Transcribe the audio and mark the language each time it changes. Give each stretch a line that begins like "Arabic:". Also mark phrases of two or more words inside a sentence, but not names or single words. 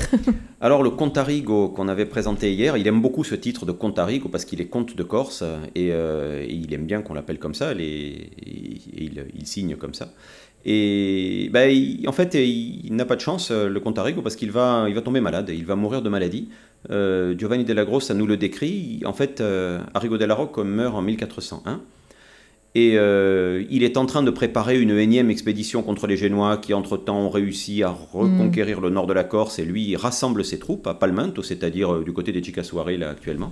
French: Alors le comte Arrigo qu'on avait présenté hier, il aime beaucoup ce titre de comte Arrigo parce qu'il est comte de Corse et il aime bien qu'on l'appelle comme ça, il signe comme ça. Et en fait, il n'a pas de chance, le comte Arrigo, parce qu'il va tomber malade, il va mourir de maladie. Giovanni della Grossa nous le décrit. En fait, Arrigo della Rocca meurt en 1401. Et il est en train de préparer une énième expédition contre les Génois qui, entre-temps, ont réussi à reconquérir le nord de la Corse. Et lui, il rassemble ses troupes à Palmento, c'est-à-dire du côté des Chicasuare, là, actuellement.